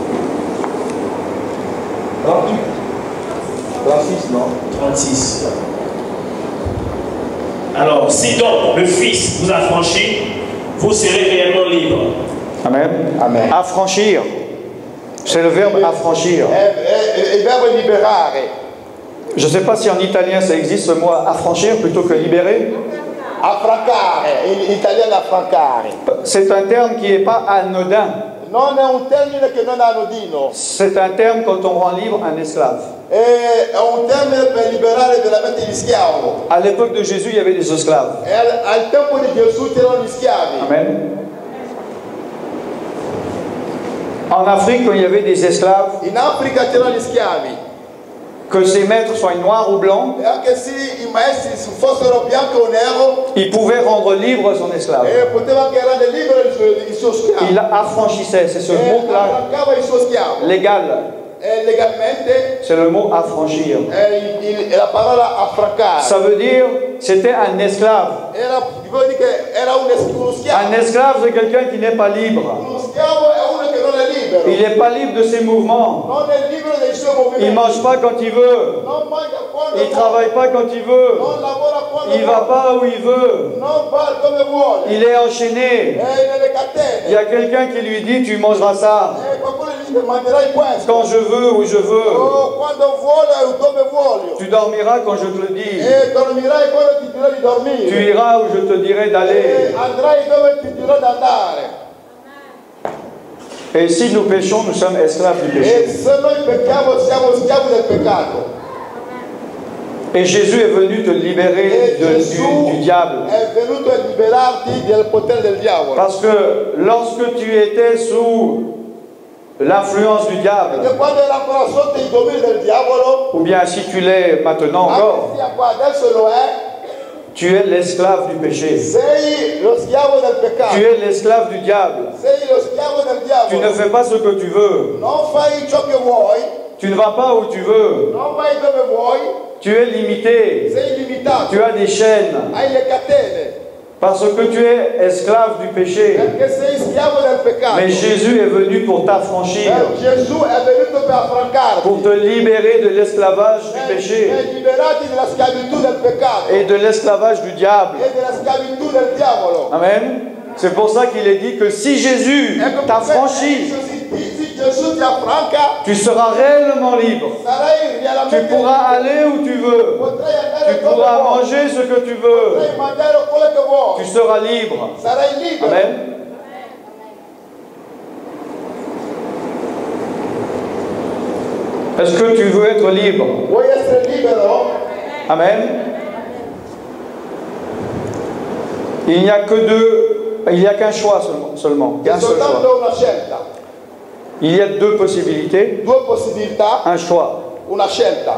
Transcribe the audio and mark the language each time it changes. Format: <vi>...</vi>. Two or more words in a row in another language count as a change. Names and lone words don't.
<fr>38. 36, non? 36. Alors, si donc le Fils vous a franchi, vous serez réellement libre. Amen. Amen. Affranchir. C'est le verbe affranchir.</fr> <it>Il verbo liberare.</it> <fr>Je ne sais pas si en italien ça existe ce mot affranchir plutôt que libérer.</fr> <it>Affrancare, in italiano affrancare.</it> <fr>C'est un terme qui n'est pas anodin.</fr> <it>Non è un termine che non è anodino.</it> <fr>C'est un terme quand on rend libre un esclave.</fr> <it>È un termine per liberare veramente gli schiavi.</it> <fr>À l'époque de Jésus, il y avait des esclaves.</fr> <it>E al tempo di Gesù c'erano gli schiavi. Amen.</it> <fr>En Afrique, quand il y avait des esclaves,</fr> <it>In Africa c'erano gli schiavi.</it> <fr>que ces maîtres soient noirs ou blancs,</fr> <it>E anche se i maestri fossero bianco o nero,</it> <fr>il pouvait rendre libre son esclave.</fr> <it>poteva anche rendere libero il suo schiavo.</it> <fr>Il affranchissait, c'est ce</fr> <it>E</it> <fr>mot-là</fr> <it>arrancava il suo schiavo.</it> <fr>légal.</fr> <it>E legalmente</it> <fr>C'est le mot affranchir.</fr> <it>è la parola affrancare.</it> <fr>Ça veut dire, c'était un esclave.</fr> <it>Vuol dire che era uno schiavo.</it> <fr>Un esclave, c'est quelqu'un qui n'est pas libre.</fr> <it>Uno schiavo è uno che non è libero.</it> <fr>Il n'est pas libre de ses mouvements.</fr> <it>Non è libero dei suoi movimenti.</it> <fr>Il ne mange pas quand il veut.</fr> <it>Non mangia quando</it> <fr>Il ne</fr> <it>vuole.</it> <fr>travaille pas quand il veut.</fr> <it>Non lavora quando</it> <fr>Il ne</fr> <it>vuole.</it> <fr>va pas où il veut.</fr> <it>Non va come vuole.</it> <fr>Il est enchaîné.</fr> <it>È nelle catene.</it> <fr>Il y a quelqu'un qui lui dit, tu mangeras ça.</fr> <it>Qualcuno gli dice mangerai questo.</it> <fr>Quand je veux, où je veux.</fr> <it>Oh, quando vuole e dove voglio.</it> <fr>Tu dormiras quand je te le dis.</fr> <it>E dormirai quando ti dirò di dormire.</it> <fr>Tu iras où je te dirai d'aller.</fr> <it>Andrai dove ti dirò di andare.</it> <fr>Et si nous péchons, nous sommes esclaves du péché.</fr> <it>E se noi pecchiamo siamo schiavi del peccato.</it> <fr>Et Jésus est venu te libérer</fr> <it>E Gesù</it> <fr>du diable.</fr> <it>è venuto a liberarti del potere del diavolo.</it> <fr>Parce que lorsque tu étais sous l'influence du diable,</fr> <it>Perché quando era ancora sotto i domini del diavolo,</it> <fr>ou bien si tu l'es maintenant encore,</fr> <it>anche se qua adesso lo è,</it> <fr>tu es l'esclave du péché.</fr> <it>sei lo schiavo del peccato.</it> <fr>Tu es l'esclave du diable.</fr> <it>Sei lo schiavo del</it> <fr>Tu ne</fr> <it>diavolo.</it> <fr>fais pas ce que tu veux.</fr> <it>Non fai ciò che vuoi,</it> <fr>Tu ne vas pas où tu veux.</fr> <it>non vai dove vuoi,</it> <fr>Tu es limité.</fr> <it>sei limitato.</it> <fr>Tu as des chaînes.</fr> <it>Hai le catene,</it> <fr>Parce que tu es esclave du péché.</fr> <it>perché sei schiavo del peccato.</it> <fr>Mais Jésus est venu pour t'affranchir,</fr> <it>Gesù è venuto per affrancarti.</it> <fr>pour te libérer de l'esclavage du péché</fr> <it>Per liberarti dalla schiavitù del peccato</it> <fr>et de l'esclavage du diable.</fr> <it>e della schiavitù del diavolo. Amen.</it> <fr>C'est pour ça qu'il est dit que si Jésus</fr> <it>Ecco</it> <fr>t'a</fr> <it>perché</it> <fr>franchi,</fr> <it>se Gesù ti affranca,</it> <fr>tu seras réellement libre.</fr> <it>sarai realmente</it> <fr>Tu pourras aller où tu veux.</fr> <it>potrai andare</it> <fr>Tu</fr> <it>dove</it> <fr>pourras</fr> <it>vuoi,</it> <fr>manger ce que tu veux.</fr> <it>potrai mangiare quello che vuoi,</it> <fr>Tu seras libre.</fr> <it>sarai libero. Amen.</it> <fr>Est-ce que tu veux être libre?</fr> <it>Vuoi essere libero? Amen.</it> <fr>Il n'y a que il n'y a qu'un choix seulement.</fr> <it>C'è</it> <fr>Qu'un seul choix.</fr> <it>soltanto una scelta,</it> <fr>Il y a deux possibilités,</fr> <it>due possibilità,</it> <fr>un choix.</fr> <it>una scelta.</it>